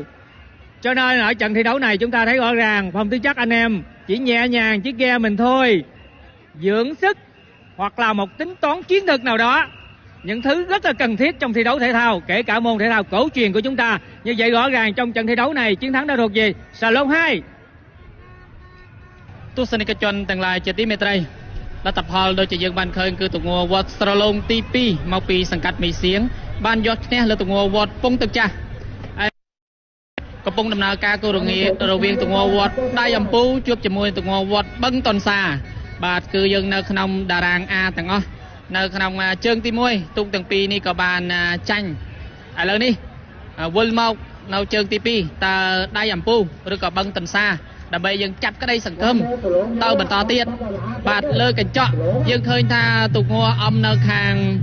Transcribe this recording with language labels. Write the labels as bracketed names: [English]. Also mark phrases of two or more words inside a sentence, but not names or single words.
[Vietnamese] Cho nên ở trận thi đấu này chúng ta thấy rõ ràng Phong Tức Chắc anh em chỉ nhẹ nhàng chiếc ghe mình thôi, dưỡng sức hoặc là một tính toán chiến thuật nào đó, những thứ rất là cần thiết trong thi đấu thể thao, kể cả môn thể thao cổ truyền của chúng ta. Như vậy rõ ràng trong trận thi đấu này chiến thắng đã thuộc về Salon 2. [Khmer] ទស្សនិកជនទាំងឡាយជាទីមេត្រី លទ្ធផលដូចជាយើងបានឃើញគឺទង្វើវត្តស្រឡូងទី 2 មកពីសង្កាត់មីសៀងបាន យកឈ្នះលើទង្វើវត្តពងទឹកចាស់ កំពុងដំណើរការគូរងារវាងទង្វើវត្តដៃអំពូជួបជាមួយទង្វើវត្តបឹងតុនសា បាទគឺយើងនៅក្នុងតារាង A ទាំងអស់នៅក្នុងជើងទី 1 ទូកទាំងពីរនេះក៏បានចាញ់ ឥឡូវនេះវិលមកនៅជើងទី 2 តើដៃអំពូឬក៏បឹងតុនសា ដើម្បីយើងចាប់ក្តីសង្ឃឹមទៅបន្តទៀត បាទលើកញ្ចក់យើងឃើញថាទូកងអំនៅខាង